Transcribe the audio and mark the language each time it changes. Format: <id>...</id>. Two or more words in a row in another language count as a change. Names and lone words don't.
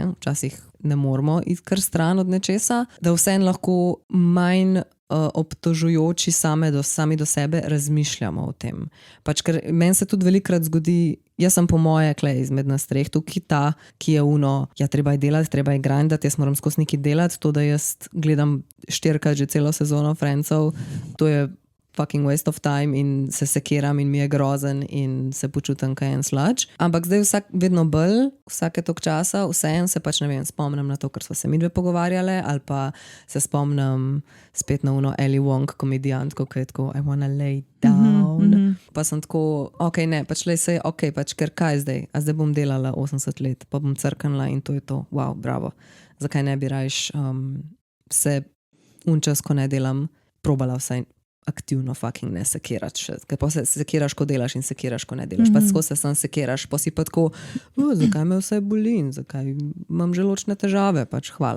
<sl>Včasih ne moramo iti kar stran od nečesa, da vseeno lahko manj obtožujoči sami do sebe razmišljamo o tem. Pač, ker meni se tudi velikokrat zgodi, jaz sem po moje izmed nas treh tukaj ta, ki je treba je delati, treba je grindati, jaz moram skozi nekaj delati, to da jaz gledam 4krat že celo sezono Friendsov, to je</sl> <en>fucking waste of time</en> <sl>in se sekiram in mi je grozen in se počutim kaj en slač. Ampak zdaj vedno bolj, vsake toliko časa, vseeno se pač, ne vem, spomnim na to, kar smo se midve pogovarjale, ali pa se spomnim spet na Ellie Wong komedijantko, ki je tako,</sl> <en>I wanna lay down.</en> <sl>Pa sem tako, pač lej se, pač ker kaj zdaj? A zdaj bom delala 80 let, pa bom crknila in to je to. Wow, bravo. Zakaj ne bi rajš se čas, ko ne delam, probala vsaj aktivno fucking ne sekiraš. Ker pa se sekiraš, ko delaš in sekiraš, ko ne delaš. Pa tako se sam sekiraš, pa si pa tako, zakaj me vse boli in zakaj imam želočne težave, pač hvala.</sl>